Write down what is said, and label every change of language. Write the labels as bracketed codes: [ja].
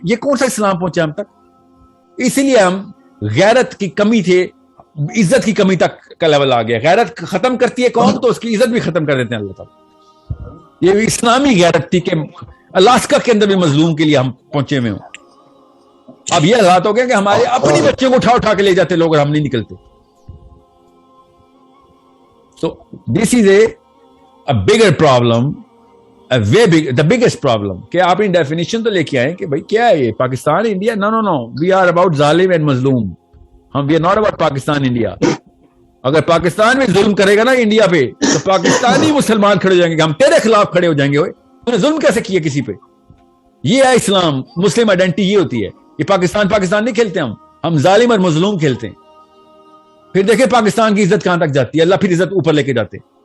[ur] یہ کون سا اسلام پہنچا ہم تک؟ اسی لیے ہم غیرت کی کمی تھے، عزت کی کمی تک کا لیول آ گیا. غیرت ختم کرتی ہے قوم تو اس کی عزت بھی ختم کر دیتے ہیں اللہ تعالیٰ. یہ بھی اسلامی غیرت تھی کہ الاسکا کے اندر بھی مظلوم کے لیے ہم پہنچے ہوئے ہوں. اب یہ حالات ہو گئے کہ ہمارے اپنی بچوں کو اٹھا اٹھا کے لے جاتے لوگ اور ہم نہیں نکلتے. [en] So this is a bigger problem, the biggest problem. [ur] کہ آپ ان ڈیفینیشن تو لے کے آئیں کہ بھائی کیا ہے یہ Pakistan India? [en] no, we are about [ur] ظالم and مظلوم. [en] we are not about Pakistan India. [ur] اگر پاکستان میں ظلم کرے گا نا انڈیا پہ تو پاکستانی مسلمان کھڑے ہو جائیں گے، ہم تیرے خلاف کھڑے ہو جائیں گے. تو نے ظلم کیسے کیا کسی پہ؟ یہ ہے اسلام. مسلم آئیڈینٹی یہ ہوتی ہے. یہ پاکستان نہیں کھیلتے ہم ظالم اور مظلوم کھیلتے ہیں. پھر دیکھیں پاکستان کی عزت کہاں تک جاتی ہے، اللہ پھر عزت اوپر لے کے جاتے.